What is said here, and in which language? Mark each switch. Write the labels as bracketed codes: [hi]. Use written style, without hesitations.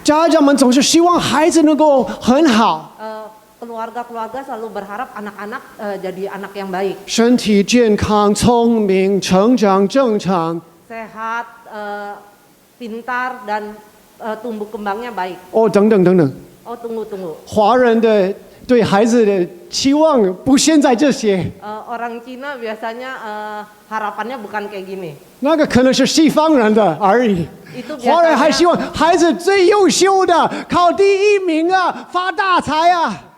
[zh] 家长们总是希望孩子能够很好， [id] Keluarga-keluarga selalu berharap anak-anak jadi anak yang baik, [zh] 身体健康、聪明、成长正常。 [id] sehat, pintar dan tumbuh kembangnya baik. [zh] 等等等等， [id] Oh tunggu. [zh] 华人的对孩子的期望不现在这些， [id] Orang Cina biasanya harapannya bukan kayak gini. [zh] 那个可能是西方人的而已。 [id] Itu [zh] 华人还希 [id] biasanya, [zh] 望孩子最优秀的，考第一名啊，发大财啊。